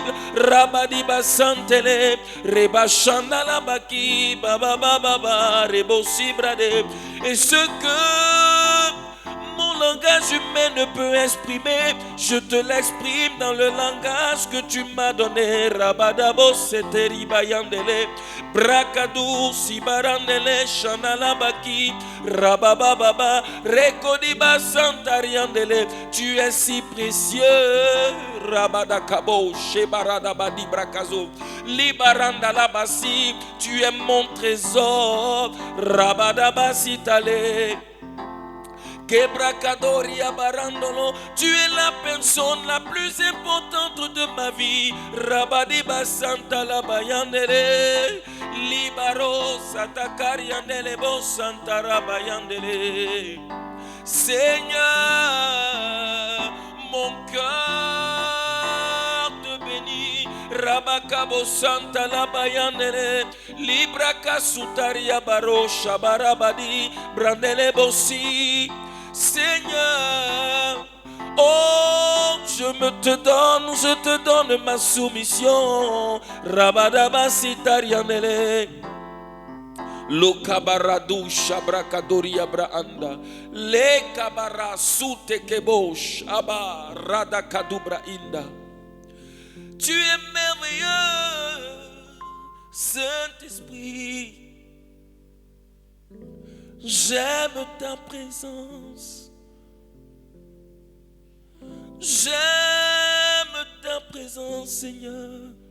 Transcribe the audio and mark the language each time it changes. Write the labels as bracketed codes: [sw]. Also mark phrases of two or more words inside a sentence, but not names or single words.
[fr] Rabadi Basantele, Rebachandala Baki, Baba Baba, Rebosi Brade. Et ce que mon langage humain ne peut exprimer, je te l'exprime dans le langage que tu m'as donné. Rabadabo seteri bayandele, brakadou sibarandele, shanalabaki, rabababa, rekodiba santariandele. Tu es si précieux, rabadakabo, shebaradabadi brakazo, libarandalabasi. Tu es mon trésor, rabadabasi tale. Kebrakadoria barandolo, tu es la personne la plus importante de ma vie. Rabadi basanta la bayandele, libaro satakariandele bo santa rabayandele. Seigneur, mon cœur te bénit. Rabakabo santa la bayandele, libraka sutaria baro shabarabadi brandele bossi. Seigneur, oh, je te donne ma soumission. Rabadaba sitarianele, lo kabaradu shabrakadori abraanda, le kabara sute kebosh aba radakadubra inda. Tu es merveilleux, Saint-Esprit. J'aime ta présence. J'aime ta présence, Seigneur.